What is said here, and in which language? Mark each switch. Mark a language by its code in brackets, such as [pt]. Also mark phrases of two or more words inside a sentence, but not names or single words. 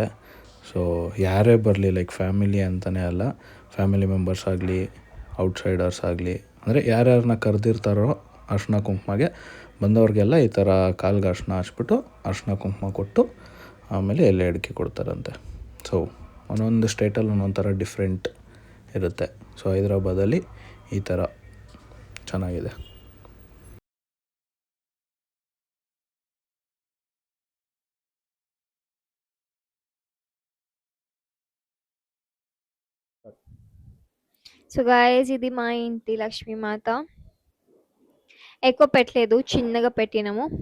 [kn] ಸೊ ಯಾರೇ ಬರಲಿ, [en] like family [kn] ಅಂತಲೇ ಅಲ್ಲ, [en] family members [kn] ಆಗಲಿ, ಔಟ್ಸೈಡರ್ಸ್ ಆಗಲಿ, ಅಂದರೆ ಯಾರ್ಯಾರನ್ನ ಕರೆದಿರ್ತಾರೋ ಅರಿಶಿನ ಕುಂಕುಮಗೆ ಬಂದವ್ರಿಗೆಲ್ಲ ಈ ಥರ ಕಾಲ್ಗೆ ಅರಿಶಿನ ಹಚ್ಬಿಟ್ಟು ಅರಿಶಿನ ಕುಂಕುಮ ಕೊಟ್ಟು ಆಮೇಲೆ ಎಲೆ ಅಡಿಕೆ ಕೊಡ್ತಾರಂತೆ. ಸೊ ಒಂದೊಂದು ಸ್ಟೇಟಲ್ಲಿ ಒಂದೊಂದು ಥರ ಡಿಫ್ರೆಂಟ್ ಇರುತ್ತೆ. ಸೊ ಹೈದ್ರಾಬಾದಲ್ಲಿ ಈ ಥರ ಚೆನ್ನಾಗಿದೆ. [te] సో గాయస్ ఇది మా ఇంటి లక్ష్మీమాత. ఎక్కువ పెట్టలేదు, చిన్నగా పెట్టినాము.